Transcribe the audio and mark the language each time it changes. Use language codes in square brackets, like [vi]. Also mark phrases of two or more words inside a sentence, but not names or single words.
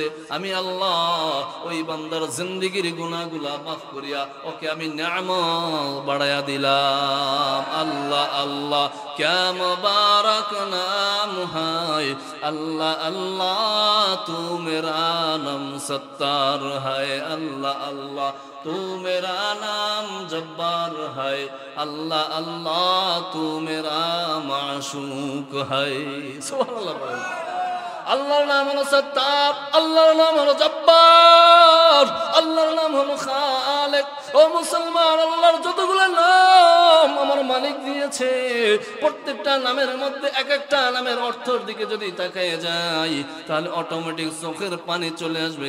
[bn] আমি আল্লাহ ওই বান্দার জিন্দেগির গুনাহগুলা মাফ করিয়া ওকে আমি নিয়ামত বাড়ায়া দিলাম। [hi] अल्लाह अल्लाह क्या मुबारक नाम है, अल्लाह अल्लाह तू मेरा नाम सत्तार है, আল্লাহ আল্লাহ तू मेरा नाम जब्बार है, अल्लाह अल्लाह तू मेरा माशूक है। सुभानअल्लाह। [bn] আল্লাহর নাম হলো সত্তার, আল্লাহর নাম হলো জব্বার, আল্লাহর নাম হলো খালেক। ও মুসলমান, আল্লাহর যতগুলো নাম আমার মালিক দিয়েছে, প্রত্যেকটা নামের মধ্যে এক একটা নামের অর্থের দিকে যদি তাকায় যাই, তাহলে অটোমেটিক চোখের পানি চলে আসবে।